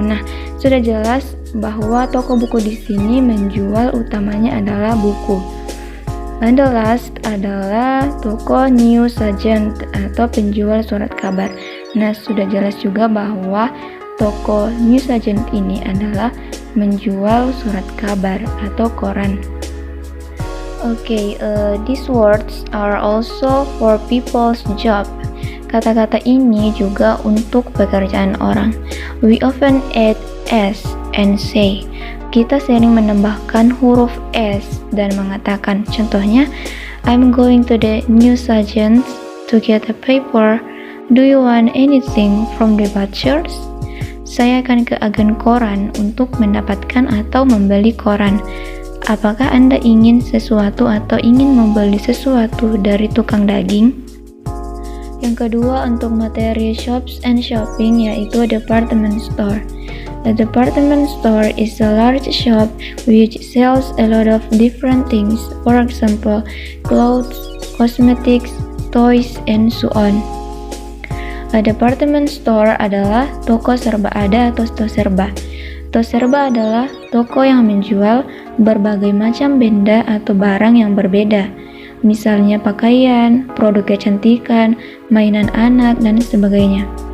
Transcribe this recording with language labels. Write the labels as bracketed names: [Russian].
[Indonesian] Nah, sudah jelas bahwa toko buku di sini menjual utamanya adalah buku. And the last adalah toko newsagent atau penjual surat kabar. Nah, sudah jelas juga bahwa toko newsagent ini adalah menjual surat kabar atau koran. [English] Okay, these words are also for people's job. [Indonesian] Kata-kata ini juga untuk pekerjaan orang. [English] We often add s and say. [Indonesian] Kita sering menambahkan huruf s dan mengatakan, contohnya, [English] I'm going to the newsagent to get a paper. Do you want anything from the butchers? [Indonesian] Saya akan ke agen koran untuk mendapatkan atau membeli koran. Apakah Anda ingin sesuatu atau ingin membeli sesuatu dari tukang daging? Yang kedua untuk materi [English] shops and shopping [Indonesian] yaitu department store. [English] A department store is a large shop which sells a lot of different things, for example, clothes, cosmetics, toys, and so on. [Indonesian] A department store adalah toko serba ada atau toserba. Toserba adalah toko yang menjual berbagai macam benda atau barang yang berbeda, misalnya pakaian, produk kecantikan, mainan anak, dan sebagainya.